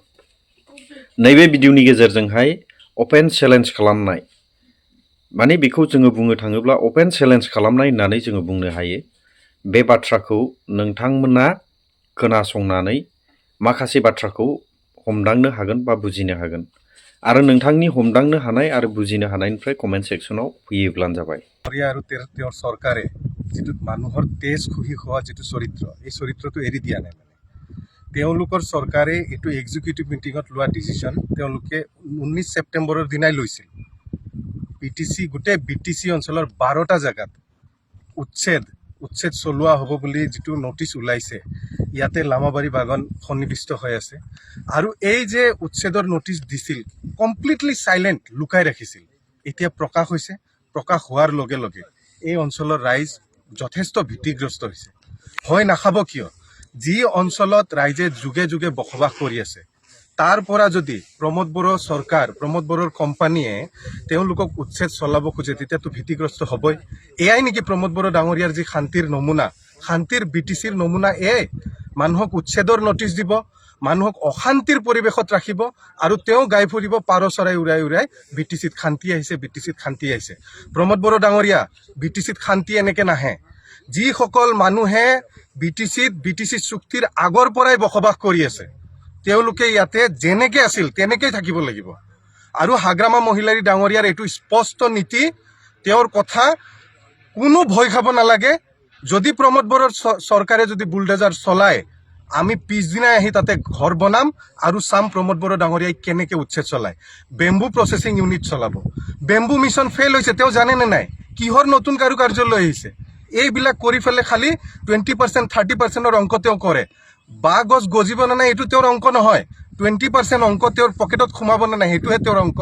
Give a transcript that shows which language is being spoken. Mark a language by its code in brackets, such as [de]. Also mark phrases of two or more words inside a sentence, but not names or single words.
[brx] नैबे भिडिअनि गेजेरजोंहाय अपेन चेलेन्ज खालामनाय माने बेखौ जोङो बुंनो थाङोब्ला अपेन चेलेन्ज खालामनाय होननानै जोङो बुंनो हायो। बे बाथ्राखौ नोंथांमोना खोनासंनानै माखासे बाथ्राखौ हमदांनो हागोन बा बुजिनो हागोन आरो नोंथांनि हमदांनो हानाय आरो बुजिनो हानायनिफ्राय कमेन्ट सेक्सनाव फैयोब्लानो जाबाय। [as] আৰু তেওঁৰ চৰকাৰে যিটো মানুহৰ তেজ খুহি খোৱা যিটো চৰিত্ৰ এই চৰিত্ৰটো এৰি দিয়া নাই। তেওঁলোকৰ চৰকাৰে এইটো এক্সিকিউটিভ মিটিঙত লোৱা ডিচিশ্যন তেওঁলোকে 19 ছেপ্টেম্বৰৰ দিনাই লৈছিল। পিটিচি গোটেই বিটিচি অঞ্চলৰ 12টা জায়গাত উচ্ছেদ চলোৱা হ'ব বুলি যিটো নটিচ ওলাইছে ইয়াতে লামাবাৰী বাগান সন্নিৱিষ্ট হৈ আছে আৰু এই যে উচ্ছেদৰ নটিচ দিছিল [en] completely silent [as] লুকাই ৰাখিছিল। এতিয়া প্ৰকাশ হৈছে, প্ৰকাশ হোৱাৰ লগে লগে এই অঞ্চলৰ ৰাইজ যথেষ্ট ভীতিগ্ৰস্ত হৈছে। ভয় নাখাব কিয়? যি অঞ্চলত ৰাইজে যুগে যুগে বসবাস কৰি আছে তাৰ পৰা যদি प्रमोद बर सरकार प्रमोद बरर কোম্পানীয়ে তেওঁলোকক উচ্ছেদ চলাব খোজে তেতিয়াতো ভীতিগ্ৰস্ত হ'বই। এয়াই নেকি प्रमोद बर ডাঙৰীয়াৰ যি শান্তিৰ নমুনা, শান্তিৰ বিটিচিৰ নমুনা মানুহক উচ্ছেদৰ নটিচ দিব, মানুহক অশান্তিৰ পৰিৱেশত ৰাখিব আৰু তেওঁ গাই ফুৰিব পাৰ চৰাই উৰাই উৰাই বিটিচিত শান্তি আহিছে, বিটিচিত শান্তি আহিছে। प्रमोद बर ডাঙৰীয়া বিটিচিত শান্তি এনেকে নাহে। যিসকল মানুহে বিটিচি চুক্তিৰ আগৰ পৰাই বসবাস কৰি আছে তেওঁলোকে ইয়াতে যেনেকে আছিল তেনেকেই থাকিব লাগিব। আৰু হাগ্ৰামা মহিলাৰী ডাঙৰীয়াৰ এইটো স্পষ্ট নীতি, তেওঁৰ কথা কোনো ভয় খাব নালাগে। যদি प्रमोद बर চৰকাৰে যদি বুলডোজাৰ চলায় আমি পিছদিনাই আহি তাতে ঘৰ বনাম আৰু চাম प्रमोद बर ডাঙৰীয়াই কেনেকে উচ্ছেদ চলায়। [en] bamboo processing unit [as] চলাব। [en] bamboo mission [as] ফেল হৈছে, তেওঁ জানে নে নাই? কিহৰ নতুন কাৰুকাৰ্য লৈ আহিছে? এইবিলাক কৰি ফেলে খালি 20% 30%ৰ অংক তেওঁ কৰে। বাঁহ গছ গজিব নে নাই এইটো তেওঁৰ অংক নহয়। 20% অংক তেওঁৰ পকেটত সোমাব নে নাই সেইটোহে তেওঁৰ অংক।